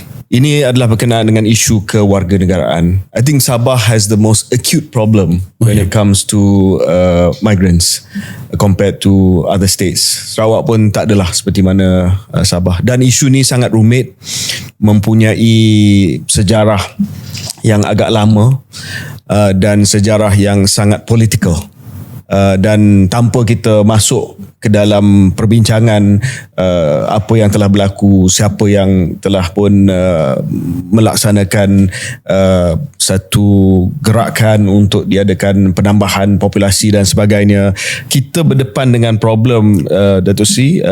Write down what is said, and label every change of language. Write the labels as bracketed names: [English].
[Malay] Ini adalah berkenaan dengan isu kewarganegaraan. [English] I think Sabah has the most acute problem when it comes to migrants compared to other states. [Malay] Sarawak pun tak adalah seperti mana Sabah. Dan isu ni sangat rumit, mempunyai sejarah yang agak lama dan sejarah yang sangat political. Dan tanpa kita masuk ke dalam perbincangan apa yang telah berlaku, siapa yang telah pun melaksanakan satu gerakan untuk diadakan penambahan populasi dan sebagainya, kita berdepan dengan problem Datuk Seri.